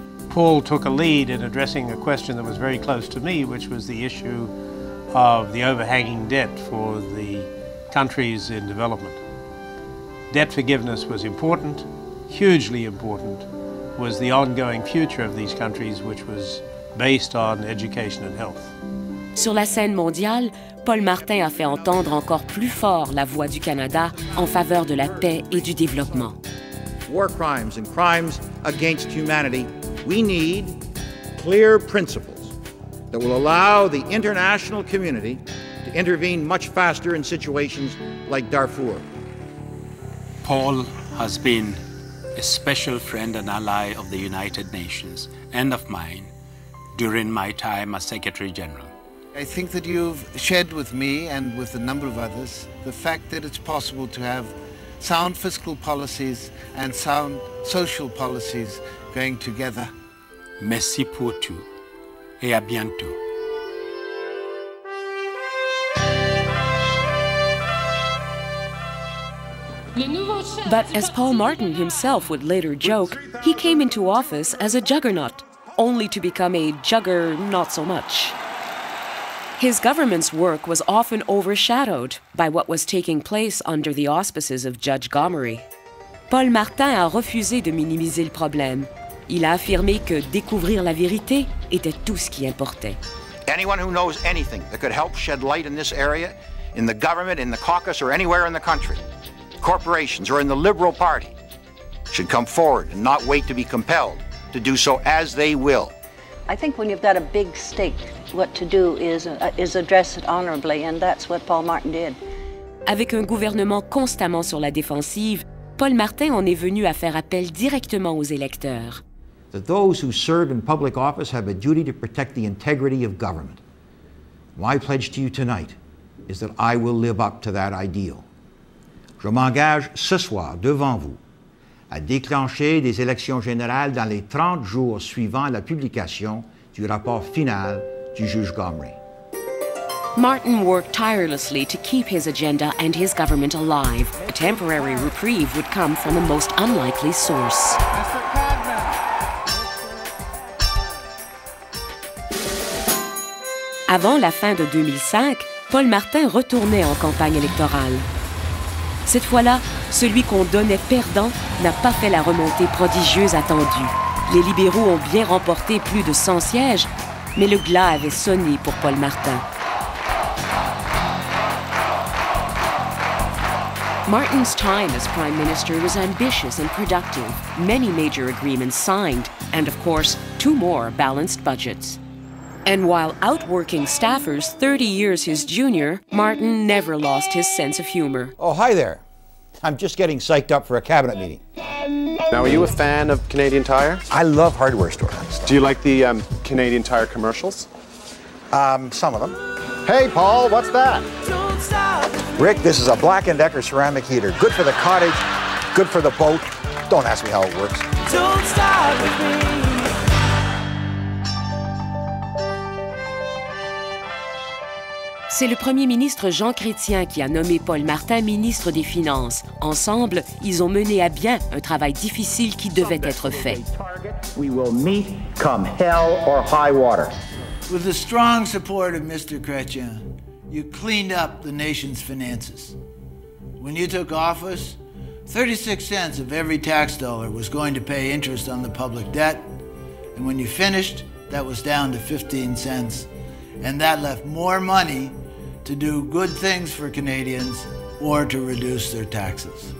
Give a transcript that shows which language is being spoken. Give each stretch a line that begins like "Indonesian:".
English: Paul took a lead in addressing a question that was very close to me, which was the issue of the overhanging debt for the countries in development. Debt forgiveness was important, hugely important, was the ongoing future of these countries, which was based on education and health.
French: Sur la scène mondiale, Paul Martin a fait entendre encore plus fort la voix du Canada en faveur de la paix et du développement.
English: War crimes and crimes against humanity, we need clear principles that will allow the international community to intervene much faster in situations like Darfur. Paul has been a special friend and ally of the United Nations and of mine during my time as Secretary General. I think that you've shared with me and with a number of others the fact that it's possible to have sound fiscal policies and sound social policies going together.
French: Merci pour tout et à bientôt.
English: But as Paul Martin himself would later joke, he came into office as a juggernaut, only to become a jugger not so much. His government's work was often overshadowed by what was taking place under the auspices of Judge Gomery.
French: Paul Martin a refusé de minimiser le problème. Il a affirmé que découvrir la vérité était tout ce qui importait.
English: Anyone who knows anything that could help shed light in this area, in the government, in the caucus, or anywhere in the country, corporations or in the Liberal Party, should come forward and not wait to be compelled to do so as they will. I think when you've got a big stake, what to do is address it honorably, and that's what Paul Martin did.
French: Avec un gouvernement constamment sur la défensive, Paul Martin en est venu à faire appel directement aux électeurs.
English: That those who serve in public office have a duty to protect the integrity of government. My pledge to you tonight is that I will live up to that ideal.
French: Je m'engage ce soir devant vous à déclencher des élections générales dans les 30 jours suivant la publication du rapport final du juge Gomery.
English: Martin worked tirelessly to keep his agenda and his government alive. A temporary reprieve would come from a most unlikely source.
French: Avant la fin de 2005, Paul Martin retournait en campagne électorale. Cette fois-là, celui qu'on donnait perdant n'a pas fait la remontée prodigieuse attendue. Les libéraux ont bien remporté plus de 100 sièges, mais le glas avait sonné pour Paul Martin.
English: Martin's time as Prime Minister was ambitious and productive. Many major agreements signed, and of course, 2 more balanced budgets. And while outworking staffers 30 years his junior, Martin never lost his sense of humor. Oh, hi there. I'm just getting psyched up for a cabinet meeting. Now, are you a fan of Canadian Tire? I love hardware stores. Do you like the Canadian Tire commercials? Some of them. Hey, Paul, what's that? Rick, this is a Black & Decker ceramic heater. Good for the cottage, good for the boat. Don't ask me how it works. Don't stop with me.
French: C'est le premier ministre Jean Chrétien qui a nommé Paul Martin ministre des Finances. Ensemble, ils ont mené à bien un travail difficile qui devait être fait.
English: We will meet come hell or high water. With the strong support of Mr. Chrétien, you cleaned up the nation's finances. When you took office, 36 cents of every tax dollar was going to pay interest on the public debt, and when you finished, that was down to 15 cents, and that left more money to do good things for Canadians or to reduce their taxes.